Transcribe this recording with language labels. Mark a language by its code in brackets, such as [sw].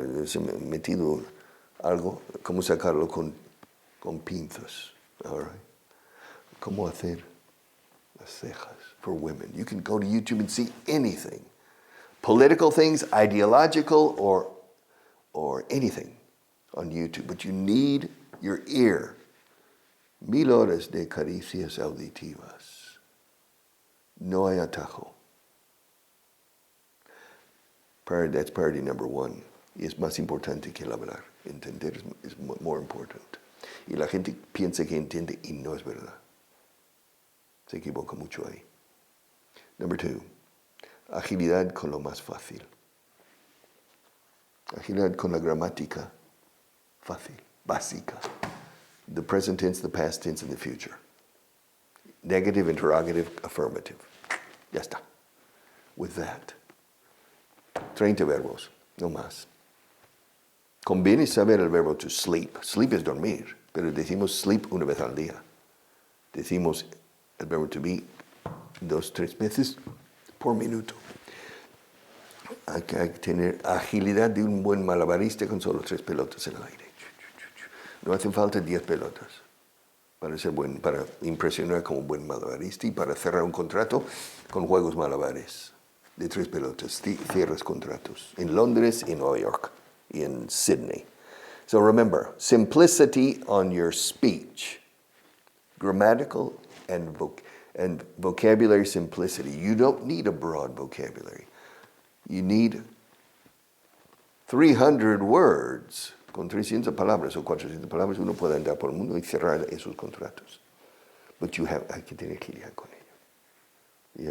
[es] Metido algo, cómo sacarlo con pinzas. All right. Cómo hacer las cejas [en] for women. You can go to YouTube and see anything. Political things, ideological, or anything on YouTube. But you need your ear. [es] 1000 horas de caricias auditivas. No hay atajo. [en] That's priority number one. [es] Y es más importante que el hablar. [en] Entender is more important. [es] Y la gente piensa que entiende y no es verdad. Se equivoca mucho ahí. [en] Number two, [es] agilidad con lo más fácil. Agilidad con la gramática fácil, básica. [en] The present tense, the past tense, and the future. Negative, interrogative, affirmative. [es] Ya está. [en] With that. [es] 30 verbos, no más. Conviene saber el verbo to sleep. Sleep es dormir, pero decimos sleep una vez al día. Decimos el verbo to be 2-3 veces por minuto. Hay que tener agilidad de un buen malabarista con solo 3 pelotas en el aire. No hacen falta 10 pelotas para impresionar como un buen malabarista y para cerrar un contrato con juegos malabares de 3 pelotas. Cierras contratos en Londres, en Nueva York y en Sydney. [en] So remember, simplicity on your speech, grammatical and vocabulary simplicity. You don't need a broad vocabulary. You need 300 words. [es] Con 300 palabras o 400 palabras uno puede andar por el mundo y cerrar esos contratos. But hay que tener agilidad con ello.